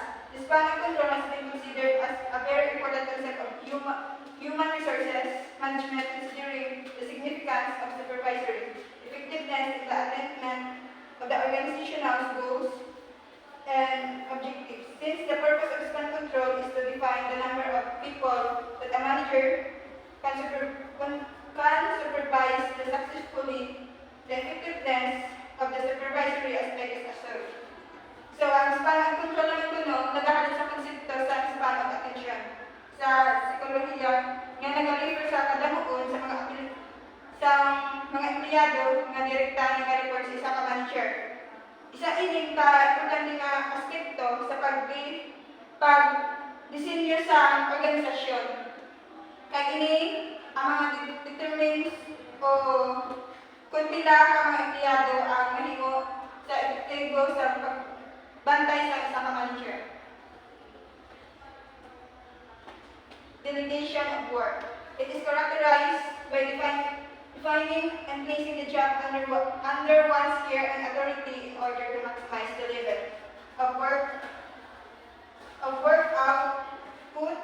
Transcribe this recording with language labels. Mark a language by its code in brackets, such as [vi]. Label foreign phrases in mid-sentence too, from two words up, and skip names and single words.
[en] The span of control has been considered as a very important concept of human resources management, considering the significance of supervisory effectiveness in the attainment of the organizational goals and objectives. Since the purpose of span control is to define the number of people that a manager can supervise successfully, the effectiveness of the supervisory aspect is assured. [hil] So, ang [en] span of control [hil] naman ito, nag-aaral sa konsepto sa [en] span of attention. [hil] Sa psikolohiya, nga nag-refer sa kadamuon sa mga empleyado nga direkta nga report sa isa ka manager. Isa ining importante nga aspekto sa pag-disenyo sa organisasyon. Kaya ini ang mga kung pila ka mga empleyado ang mahimo sa epektibo sa pagbantay sa isa ka manager. [en] Delegation of work. It is characterized by defining and placing the job under one's care and authority in order to maximize the level of work output.